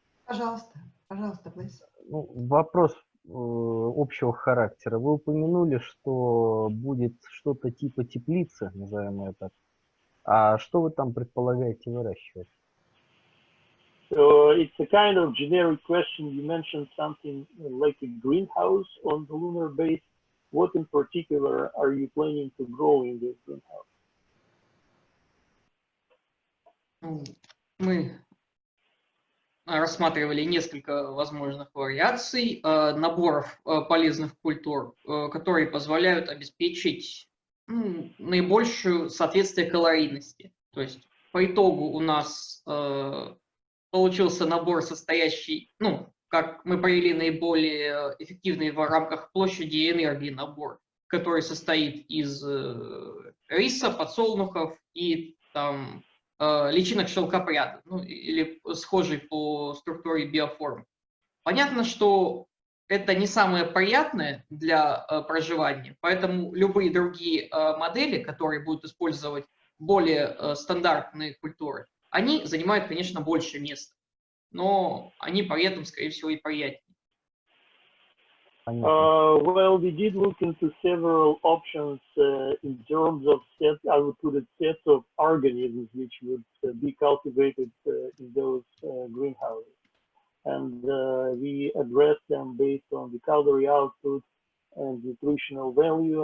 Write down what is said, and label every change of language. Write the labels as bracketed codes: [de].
[ru] Пожалуйста, пожалуйста, [en] please. [ru] Ну, вопрос общего характера. Вы упомянули, что будет что-то типа теплицы, назовем это. А что вы там предполагаете выращивать? [en] So it's a kind of generic question. You mentioned something like a greenhouse on the lunar base. What in particular are you planning to grow in this greenhouse? [ru] Мы рассматривали несколько возможных вариаций наборов полезных культур, которые позволяют обеспечить наибольшее соответствие калорийности. То есть по итогу у нас получился набор, состоящий, как мы провели наиболее эффективный в рамках площади и энергии набор, который состоит из риса, подсолнухов и там личинок шелкопряда, или схожий по структуре биоформ. Понятно, что это не самое приятное для проживания, поэтому любые другие модели, которые будут использовать более стандартные культуры, они занимают, конечно, больше места, но они при этом, скорее всего, и приятнее. [en] Well, we did look into several options in terms of I would put it, sets of organisms which would be cultivated in those greenhouses. And we addressed them based on the calorie output and nutritional value.